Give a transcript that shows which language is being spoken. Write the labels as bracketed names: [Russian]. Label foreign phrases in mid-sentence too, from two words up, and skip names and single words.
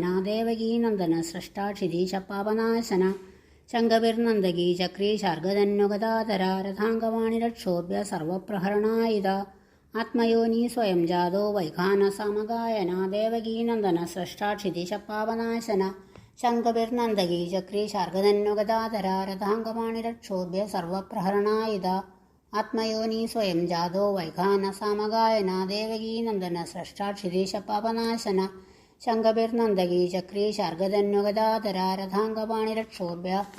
[Sanskrit] देवकीनन्दन स्रष्टा क्षितीशपापनाशन शङ्खभिर्नन्दकी चक्री शार्गधन्युगदाधरा रथाङ्गवाणिरक्षोभ्य सर्वप्रहरणायुध आत्मयोनि स्वयं जातो वैखानसामगायन देवकीनन्दन स्रष्टा क्षितीशपापनाशन ശംഖഭിർനന്ദകീ ചക്രീ ശാർഗധന്വഗദാധരാ രഥാംഗപാണിരക്ഷോഭ്യ സർവപ്രഹരണായുധ ആത്മയോനി സ്വയം ജാതോ വൈഖാനസാമഗായന ദേവകീനന്ദന സ്രഷ്ടാക്ഷിരീശപാപനാശന ശംഖഭിർനന്ദകീ ചക്രീ ശാർഗധന്വഗദാധരാ രഥാംഗപാണിരക്ഷോഭ്യ